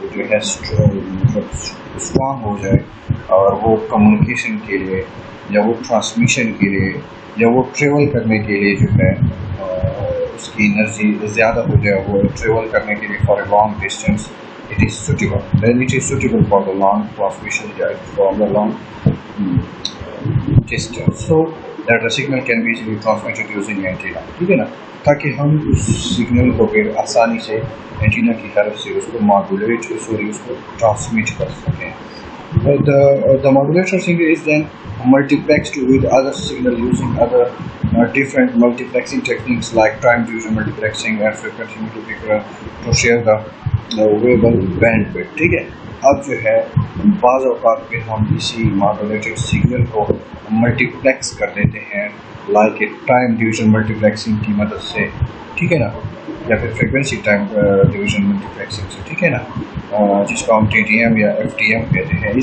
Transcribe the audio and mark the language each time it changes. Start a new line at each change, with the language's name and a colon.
Urdu: جو ہے اسٹرانگ ہو جائے اور وہ کمیونیکیشن کے لیے یا وہ ٹرانسمیشن کے لیے یا وہ ٹریول کرنے کے لیے جو ہے اس کی انرجی زیادہ ہو جائے, وہ ٹریول کرنے کے لیے
English: For a long distance it is suitable, then it is suitable for the long transmission, for the long distance, so that the signal can be easily transmitted using antenna.
Urdu: ٹھیک ہے نا, تاکہ ہم اس سگنل کو پھر آسانی سے اینٹینا کی ہیلپ سے اس کو ماڈولیٹ اس کو ٹرانسمٹ کر سکیں.
English: The modulator signal is then multiplexed with other signal using other different multiplexing techniques like time division multiplexing and frequency multiplier to share the available bandwidth.
Urdu: ٹھیک ہے, اب جو ہے بعض اوقات پہ ہم اسی ماڈولیٹڈ سگنل کو ملٹی پلیکس کر دیتے ہیں like a time division multi plexing کی مدد سے, ٹھیک ہے نا, یا پھر frequency time division multi plexing سے, ٹھیک ہے نا, جس کو ہم ٹی ٹی ایم یا ایف ٹی ایم کہتے ہیں.